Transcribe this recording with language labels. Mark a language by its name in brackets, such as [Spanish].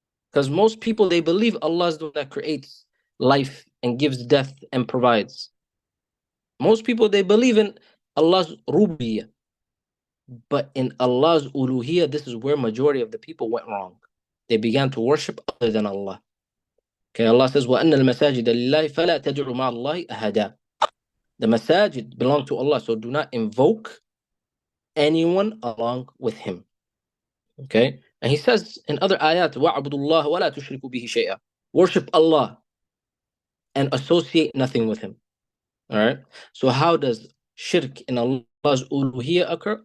[English] Because most people, they believe Allah is the one that creates life and gives death and provides. Most people, they believe in Allah's rububiyyah. But in Allah's uluhiyyah, this is where majority of the people went wrong. They began to worship other than Allah. Okay, Allah says, [Arabic] وَأَنَّ الْمَسَاجِدَ لِلَّهِ فَلَا تَدْعُوا مَعَ اللَّهِ أَحَدًا. [English] The masajid belong to Allah, so do not invoke anyone along with Him. Okay, and He says in other ayat, [Arabic] وَعْبُدُوا اللَّهَ وَلَا تُشْرِكُوا بِهِ شَيْئًا. [English] Worship Allah and associate nothing with Him. All right, so how does shirk in Allah's uluhiyyah occur?